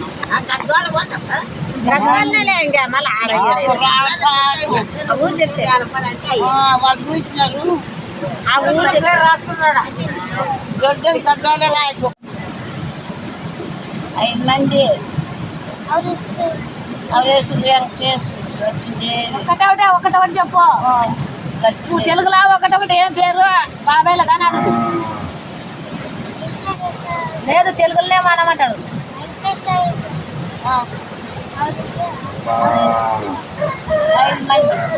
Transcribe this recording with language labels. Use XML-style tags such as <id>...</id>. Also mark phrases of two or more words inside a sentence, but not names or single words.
<kn>ಗದ್ವಾಲಲ್ಲೇ ಹಂಗೆ ಆಮೇಲೆ ಆ ಊರಿಗೆ ದೊಡ್ಡ ಗದ್ವಾಲೆಲ್ಲ ಆಯ್ತು. 5 ಮಂದಿ. ಅವ್ರ</kn> <te>ఒకటి చెప్పు. నువ్వు తెలుగులా ఒకటి ఏం పేరు? బాబాయ్లా కానీ అడుగు. లేదు తెలుగులోనే మానమంటాడు. 5 మంది.</te>